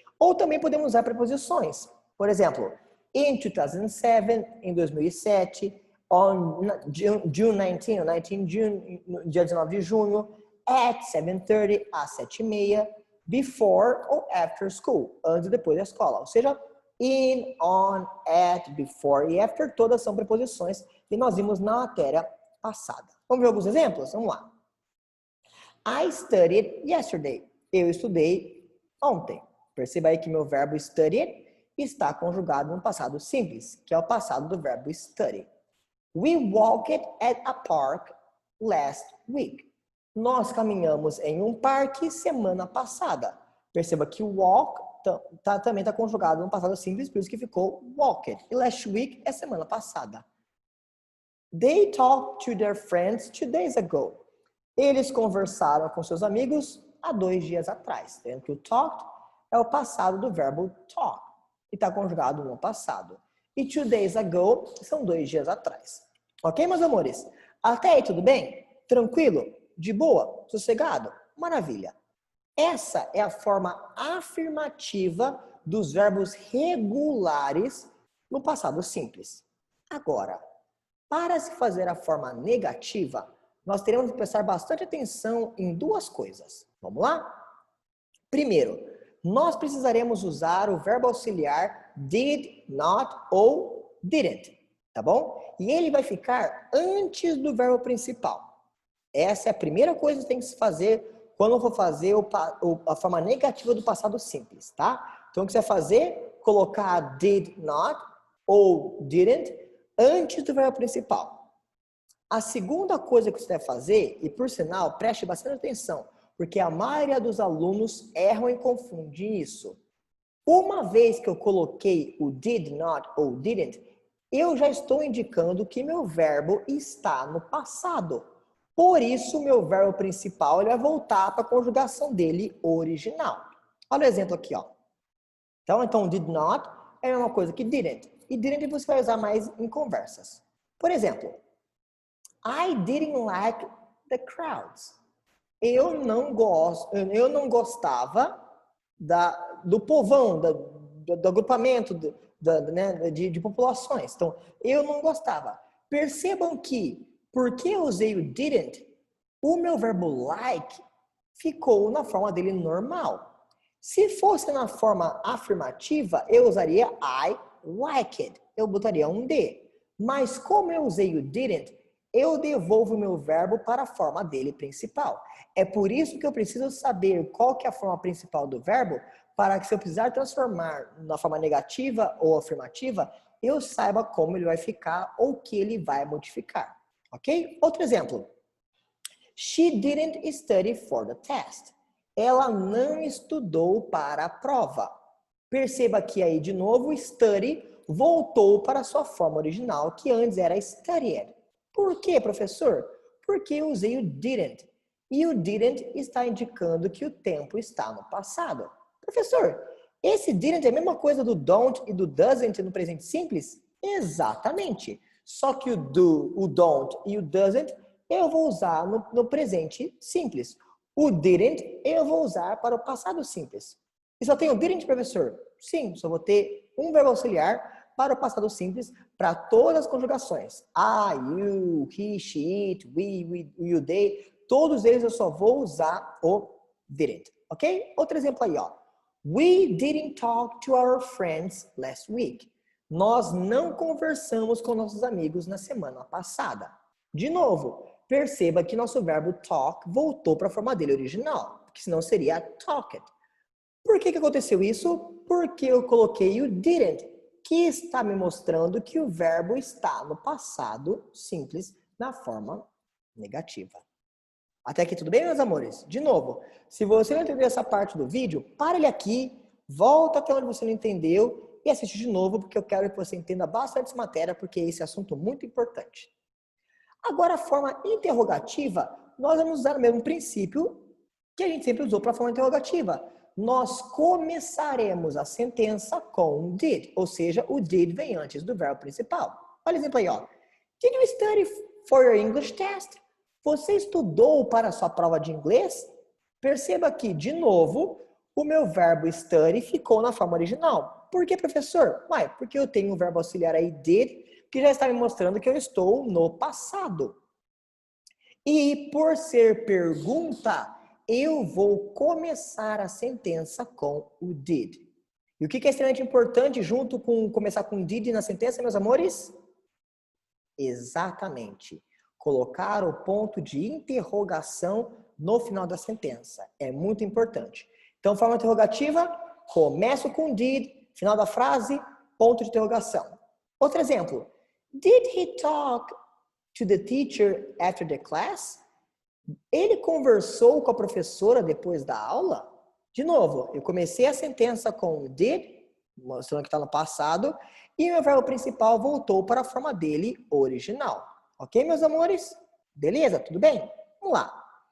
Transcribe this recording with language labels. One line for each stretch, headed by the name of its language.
Portuguese: Ou também podemos usar preposições. Por exemplo,
English: in 2007,
Portuguese: em 2007,
English: on June 19, June,
Portuguese: dia 19 de junho,
English: at 7:30,
Portuguese: às 7:30, before ou
English: after school,
Portuguese: antes e depois da escola. Ou seja,
English: in, on, at, before e after,
Portuguese: todas são preposições que nós vimos na matéria passada. Vamos ver alguns exemplos? Vamos lá.
English: I studied yesterday.
Portuguese: Eu estudei ontem. Perceba aí que meu verbo studied está conjugado no passado simples, que é o passado do verbo study.
English: We walked at a park last week.
Portuguese: Nós caminhamos em um parque semana passada. Perceba que o walk também está conjugado no passado simples, por isso que ficou walked. E
English: last week
Portuguese: é semana passada.
English: They talked to their friends 2 days ago.
Portuguese: Eles conversaram com seus amigos há 2 dias atrás. Vendo que o talked é o passado do verbo talk. E está conjugado no passado. E
English: 2 days ago
Portuguese: são 2 dias atrás. Ok, meus amores? Até aí, tudo bem? Tranquilo? De boa? Sossegado? Maravilha. Essa é a forma afirmativa dos verbos regulares no passado simples. Agora, para se fazer a forma negativa, nós teremos que prestar bastante atenção em 2 coisas. Vamos lá? Primeiro, nós precisaremos usar o verbo auxiliar did, not ou didn't, tá bom? E ele vai ficar antes do verbo principal. Essa é a primeira coisa que tem que se fazer quando for fazer a forma negativa do passado simples, tá? Então, o que você vai fazer? Colocar did not ou didn't antes do verbo principal. A segunda coisa que você vai fazer, e por sinal, preste bastante atenção, porque a maioria dos alunos erram e confundem isso. Uma vez que eu coloquei o did not ou didn't, eu já estou indicando que meu verbo está no passado. Por isso, o meu verbo principal ele vai voltar para a conjugação dele original. Olha o exemplo aqui, ó. Então, did not é a mesma coisa que didn't. E didn't você vai usar mais em conversas.
English: Por exemplo, I didn't like the crowds.
Portuguese: Eu não gostava do povão, do agrupamento né, de populações. Então, eu não gostava. Percebam que, porque eu usei o didn't, o meu verbo like ficou na forma dele normal. Se fosse na forma afirmativa, eu usaria
English: I liked.
Portuguese: Eu botaria um D. Mas como eu usei o didn't, eu devolvo o meu verbo para a forma dele principal. É por isso que eu preciso saber qual que é a forma principal do verbo, para que se eu precisar transformar na forma negativa ou afirmativa, eu saiba como ele vai ficar ou que ele vai modificar. Ok? Outro exemplo.
English: She didn't study for the test.
Portuguese: Ela não estudou para a prova. Perceba que aí, de novo, study voltou para a sua forma original, que antes era studied. Por quê, professor? Porque eu usei o didn't. E o didn't está indicando que o tempo está no passado. Professor, esse didn't é a mesma coisa do don't e do doesn't no presente simples? Exatamente. Só que o do, o don't e o doesn't eu vou usar no presente simples. O didn't eu vou usar para o passado simples. E só tem o didn't, professor? Sim, só vou ter um verbo auxiliar para o passado simples para todas as conjugações.
English: I, you, he, she, it, we, you, they.
Portuguese: Todos eles eu só vou usar o didn't, ok? Outro exemplo aí, ó.
English: We didn't talk to our friends last week.
Portuguese: Nós não conversamos com nossos amigos na semana passada. De novo, perceba que nosso verbo talk voltou para a forma dele original, porque senão seria talked. Por que aconteceu isso? Porque eu coloquei o didn't, que está me mostrando que o verbo está no passado simples na forma negativa. Até aqui tudo bem, meus amores? De novo, se você não entendeu essa parte do vídeo, para ele aqui, volta até onde você não entendeu e assiste de novo, porque eu quero que você entenda bastante essa matéria, porque esse assunto é muito importante. Agora, a forma interrogativa, nós vamos usar o mesmo princípio que a gente sempre usou para a forma interrogativa. Nós começaremos a sentença com did, ou seja, o did vem antes do verbo principal. Olha o exemplo aí, ó.
English: Did you study for your English test?
Portuguese: Você estudou para a sua prova de inglês? Perceba que, de novo, o meu verbo study ficou na forma original. Por que, professor? Ué, porque eu tenho um verbo auxiliar aí, did, que já está me mostrando que eu estou no passado. E por ser pergunta, eu vou começar a sentença com o did. E o que é extremamente importante junto com começar com did na sentença, meus amores? Exatamente. Colocar o ponto de interrogação no final da sentença. É muito importante. Então, forma interrogativa, começo com did, final da frase, ponto de interrogação. Outro exemplo.
English: Did he talk to the teacher after the class?
Portuguese: Ele conversou com a professora depois da aula? De novo, eu comecei a sentença com did, mostrando que está no passado, e o meu verbo principal voltou para a forma dele original. Ok, meus amores? Beleza? Tudo bem? Vamos lá.